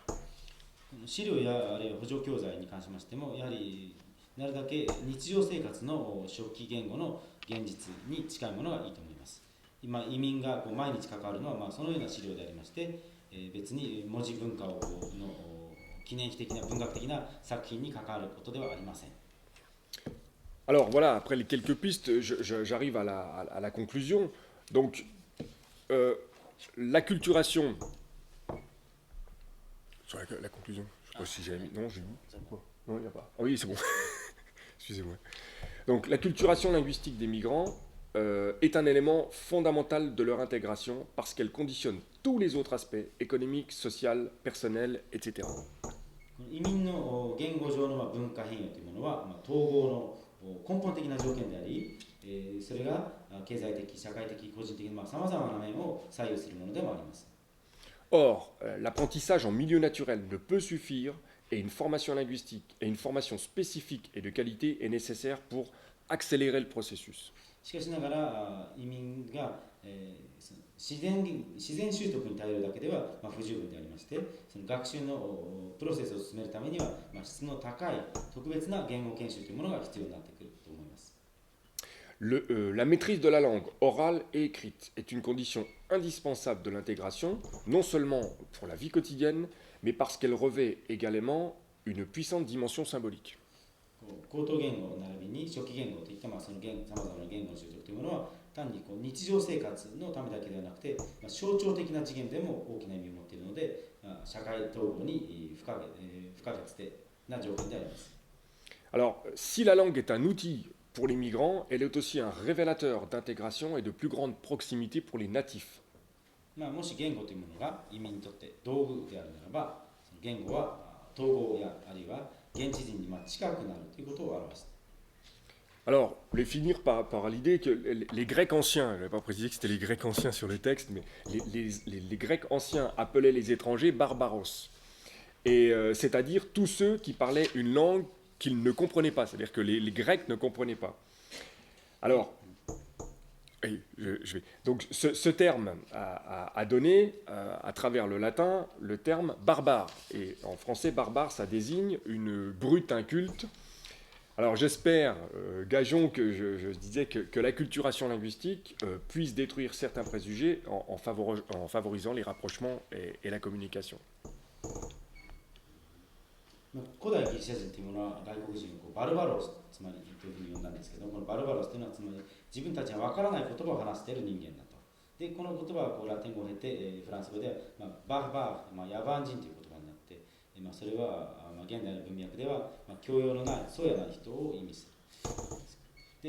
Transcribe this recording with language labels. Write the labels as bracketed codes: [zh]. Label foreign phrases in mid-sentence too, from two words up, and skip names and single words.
[ja] 資料やあるいは補助教材に関しましても、やはりなるだけ日常生活の初期言語の現実に近いものがいいと思います。今移民が毎日関わるのはそのような資料でありまして、別に文字文化の記念碑的な文学的な作品に関わることではありません。 [fr] Alors voilà, après les quelques pistes, j'arrive à la conclusion. Donc, l'acculturation. Sur la conclusion, je ne sais pas si j'ai mis. Non, j'ai mis. Non, il n'y a pas. Ah oui, c'est bon. Excusez-moi. Donc, l'acculturation linguistique des migrants est un élément fondamental de leur intégration parce qu'elle conditionne tous les autres aspects économiques, social, personnels, etc. [ja] 移民の言語上の文化変容というものは統合の根本的な条件であり、それが経済的、社会的、個人的なさまざまな面を左右するものでもあります。 [fr] Or, l'apprentissage en milieu naturel ne peut suffire et une formation linguistique et une formation spécifique et de qualité est nécessaire pour accélérer le processus. [ja] しかしながら移民が、自然習得に頼るだけでは不十分でありまして、その学習のプロセスを進めるためには質の高い特別な言語研修というものが必要になってくると思います。 [fr] La maîtrise de la langue orale et écrite est une condition indispensable de l'intégration, non seulement pour la vie quotidienne, mais parce qu'elle revêt également une puissante dimension symbolique. [ja] 口頭言語並びに初期言語といったさまざまな言語の習得というものは単に日常生活のためだけではなくて、象徴的な次元でも大きな意味を持っているので、社会統合に不可欠な条件であります。 [fr] Alors, si la langue est un outil pour les migrants, elle est aussi un révélateur d'intégration et de plus grande proximité pour les natifs. [ja] もし言語というものが移民にとって道具であるならば、言語は統合やあるいは現地人に近くなるということを表す。 [fr] Alors, je vais finir par l'idée que les Grecs anciens, je n'avais pas précisé que c'était les Grecs anciens sur le texte, mais les Grecs anciens appelaient les étrangers barbaros. Et c'est-à-dire tous ceux qui parlaient une langue qu'ils ne comprenaient pas, c'est-à-dire que les Grecs ne comprenaient pas. Alors, je vais. Donc ce terme a donné, à travers le latin, le terme barbare. Et en français, barbare, ça désigne une brute inculte. Alors j'espère, gageons que je disais que l'acculturation linguistique puisse détruire certains préjugés en favorisant les rapprochements et la communication. [ja] 古代ギリシャ人というものは外国人をバルバロスつまりというふうに呼んだんですけど、このバルバロスというのはつまり自分たちがわからない言葉を話している人間だと。でこの言葉はこうラテン語を経て、フランス語では、バーバー、野蛮人という言葉になって、それは、現代の文脈では、教養のない粗野な人を意味する。